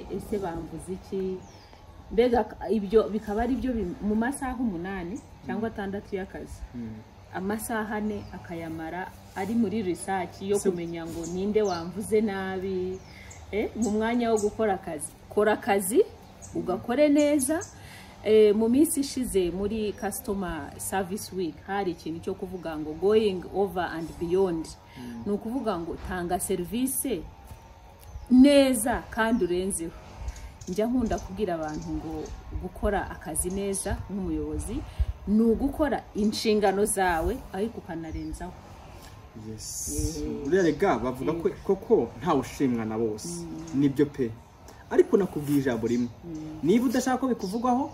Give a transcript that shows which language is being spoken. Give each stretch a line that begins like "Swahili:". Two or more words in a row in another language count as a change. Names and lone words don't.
Kinyarwanda: ese bamvuze iki mbega ibyo bikaba ari byo mu masaha 8 cyangwa 6 y'akazi amasaha 4 akayamara ari muri research yo kumenya ngo ninde wamvuze nabi mu mwanya wo gukora akazi kora akazi ugakore neza mu minsi ishize muri
English: customer service week
Kinyarwanda: hari ikintu cyo kuvuga ngo
English: going over and beyond
Kinyarwanda: ni ukuvuga ngo tanga service neza kandi urenzeho njya nkunda kubwira abantu ngo gukora akazi neza nk'umuyobozi ni ugukora inshingano zawe ariko ukanarenzaho urega bavuga ko koko ntawe ushimwa na bose nibyo pe ariko nakubwiye ijambo rimwe niba udashaka ko bikuvugwaho